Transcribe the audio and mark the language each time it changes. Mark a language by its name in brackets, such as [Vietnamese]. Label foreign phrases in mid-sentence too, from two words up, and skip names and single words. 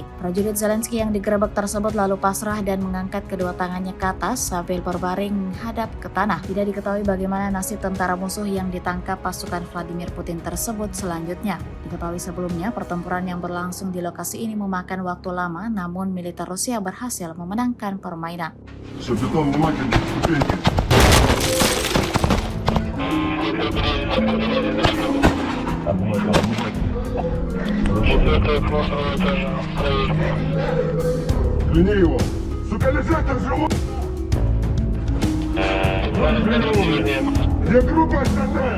[Indonesian] Prajurit Zelensky yang digerebek tersebut lalu pasrah dan mengangkat kedua tangannya ke atas sambil berbaring menghadap ke tanah. Tidak diketahui bagaimana nasib tentara musuh yang ditangkap pasukan Vladimir Putin tersebut selanjutnya. Diketahui sebelumnya, pertempuran yang berlangsung di lokasi ini memakan waktu lama, namun militer Rusia berhasil memenangkan permainan. [Russian] Взгляни его! Сука, лежать там живут! Где группа остальная?